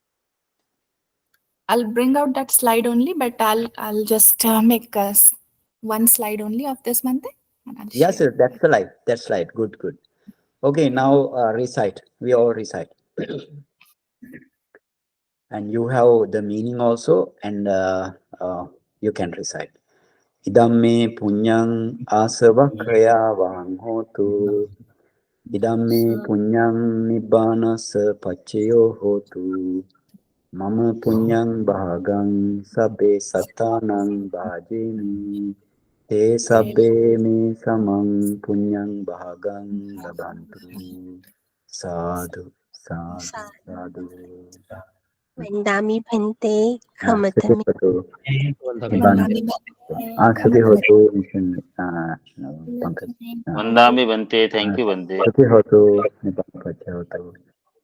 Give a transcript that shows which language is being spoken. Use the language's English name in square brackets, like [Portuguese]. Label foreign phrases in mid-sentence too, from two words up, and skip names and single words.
[English] I'll bring out that slide only, but I'll just make one slide only of this, Bhante, and I'll Yes, share. sir, that's the light. That's right. Good. Okay, now recite. We all recite. And you have the meaning also, and you can recite. [Pali] Idam me punyang asavakraya vang hotu. Idam me punyang nibbana sa pachayo hotu. Mama punyang bhagang sabbe sattanang bhajemi. Te sabbe me samang punyang bhagang labantu. Sadhu. Vandami Bhante, Sati Khamatami. hotu. Vandami Sati hotu. Pankaj. Vandami Bhante, [English] thank you Bhante. [Pali] Sati hotu. Pankaj hotu.